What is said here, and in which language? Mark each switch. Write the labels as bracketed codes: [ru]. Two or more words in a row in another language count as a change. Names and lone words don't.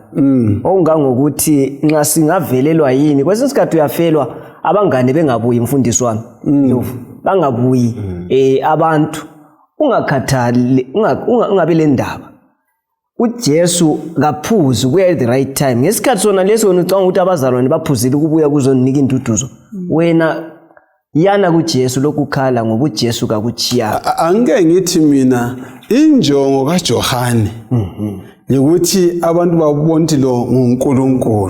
[nd] Okungangokuthi nxa singavelelwa yini kwesinye isikhathi uyafelwa abangane bengabuyi mfundisi wami. Bangabuyi abantu ungakhathali ungabe le ndaba. uJesu kaphuzu kuya [en] at the right time. [nd] Ngesikhathi sona leso wena ucanga ukuthi abazalwane baphuzile ukubuya kuzonika induduzo. Wena yana kuJesu lokukhala ngoba uJesu kakuchiya. Angeke ngithi mina injongo kaJohane ukuthi abantu babone lo nguNkulunkulu.